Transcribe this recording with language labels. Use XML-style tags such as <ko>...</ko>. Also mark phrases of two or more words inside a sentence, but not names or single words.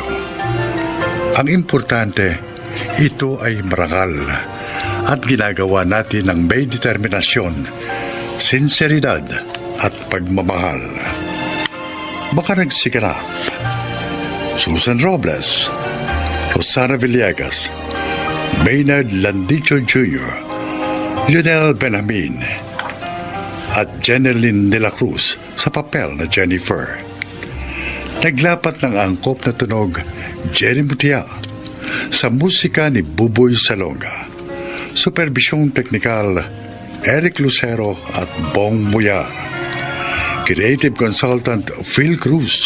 <tl>Ang importante, ito ay marangal at ginagawa natin ng may determinasyon, sinseridad at pagmamahal. Baka nagsiganap Susan Robles, Rosana Villegas, Maynard Landicho Jr., Lionel Benjamin, at Jeneline de la Cruz sa papel na Jennifer. Naglapat ng angkop na tunog Jenny Mutia sa musika ni Buboy Salonga. Supervisyong teknikal Eric Lucero at Bong Muya.</tl> <en>Creative Consultant Phil Cruz.</en>